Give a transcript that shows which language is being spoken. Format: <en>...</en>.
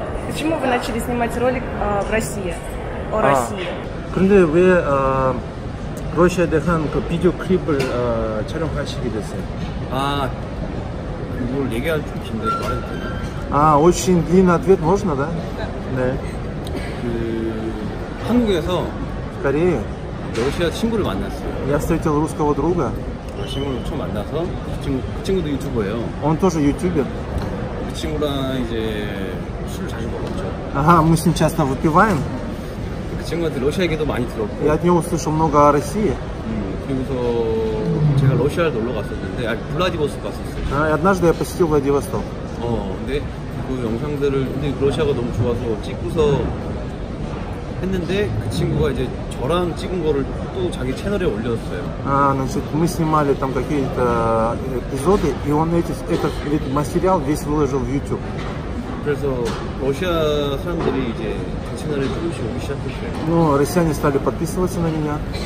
<ru>Почему вы начали снимать ролик в России? О России?</ru> <ko>그런데 왜 러시아에 대한 그 비디오 클립을 촬영하시게 됐어요? 그걸 얘기하기 좀 긴데 말해도 되나?</ko> <ru>Очень длинный ответ можно, да?</ru> <ko>네. 한국에서</ko> <ru>в Корее</ru> <ko>러시아 친구를 만났어요.</ko> <ru>я встретил русского друга.</ru> <ko>친구를 처음 만나서 그 친구도 유튜버예요.</ko> <ru>Он тоже ютубер.</ru> <ko>그 친구랑 이제 술을 자주 먹었죠.</ko> <ru>Ага, мы с ним часто выпиваем.</ru> <ko>그 친구한테 러시아 얘기도 많이 들었고.</ko> <ru>Я от него услышал много о России.</ru> <ko>그리고서 제가 러시아를 놀러 갔었는데, 블라디보스토크 갔었어요.</ko> <ru>И однажды я посетил Владивосток.</ru> <ko>근데 그 영상들을 근데 러시아가 너무 좋아서 찍고서 했는데 그 친구가 이제 저랑 찍은 거를 또 자기 채널에 올렸어요.</ko> <ru>Значит, мы снимали там какие-то эпизоды, и он этот материал весь выложил в YouTube.</ru> <ko>그래서 러시아 사람들이 이제 제 채널에 조금씩 오기 시작했어요.</ko> <ru>Ну, россияне стали подписываться на меня,</ru>